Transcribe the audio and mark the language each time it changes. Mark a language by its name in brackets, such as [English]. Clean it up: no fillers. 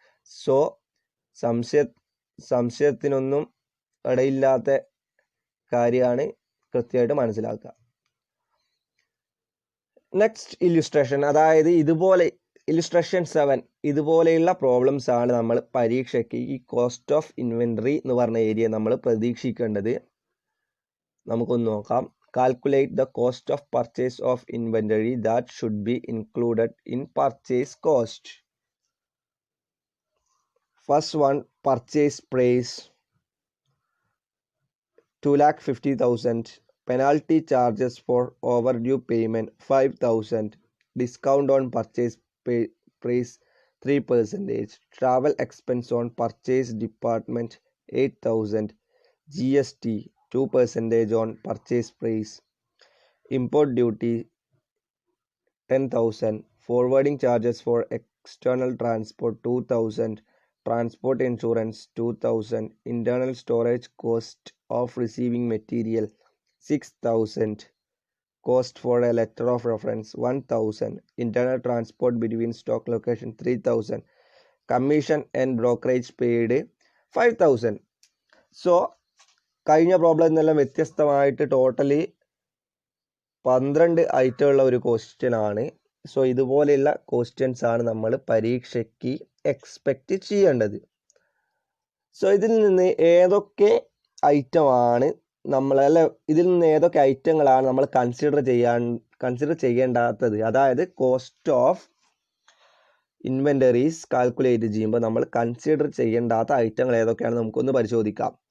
[Malayalam] So സംശയത്തിനൊന്നും ഇടയില്ലാത്ത കാര്യമാണ്, കൃത്യമായിട്ട് മനസ്സിലാക്കുക. നെക്സ്റ്റ് ഇല്ലുസ്ട്രേഷൻ, അതായത് ഇല്ലുസ്ട്രേഷൻ 7 ഇതുപോലെയുള്ള പ്രോബ്ലംസ് ആണ് നമ്മൾ പരീക്ഷയ്ക്ക് ഈ കോസ്റ്റ് ഓഫ് ഇൻവെന്ററി എന്ന് പറഞ്ഞ ഏരിയ നമ്മൾ പ്രതീക്ഷിക്കേണ്ടത്. നമുക്കൊന്ന് നോക്കാം. [English] Calculate the cost of purchase of inventory that should be included in purchase cost. First one, purchase price 2,50,000. Penalty charges for overdue payment 5,000. Discount on purchase price 3%. Travel expense on purchase department 8,000. GST 2% on purchase price. Import duty 10,000. Forwarding charges for external transport 2,000. Transport insurance 2,000. Internal storage cost of receiving material 6,000. cost for a letter of reference 1000, internal transport between stock location 3000, commission and brokerage paid 5000. [Malayalam] So കഴിഞ്ഞ problem നിന്നെല്ലാം വ്യത്യസ്തമായിട്ട് totally 12 item ഉള്ള ഒരു question ആണ്. So ഇതുപോലെയുള്ള questions ആണ് നമ്മൾ പരീക്ഷയ്ക്ക് എക്സ്പെക്റ്റ് ചെയ്യേണ്ടത്. സോ ഇതിൽ നിന്ന് ഏതൊക്കെ ഐറ്റമാണ് ഇതിൽ നിന്ന് ഏതൊക്കെ ഐറ്റങ്ങളാണ് നമ്മൾ കൺസിഡർ ചെയ്യേണ്ടാത്തത്, അതായത് കോസ്റ്റ് ഓഫ് ഇൻവെന്ററീസ് കാൽക്കുലേറ്റ് ചെയ്യുമ്പോൾ നമ്മൾ കൺസിഡർ ചെയ്യേണ്ടാത്ത ഐറ്റങ്ങൾ ഏതൊക്കെയാണ് നമുക്കൊന്ന് പരിശോധിക്കാം.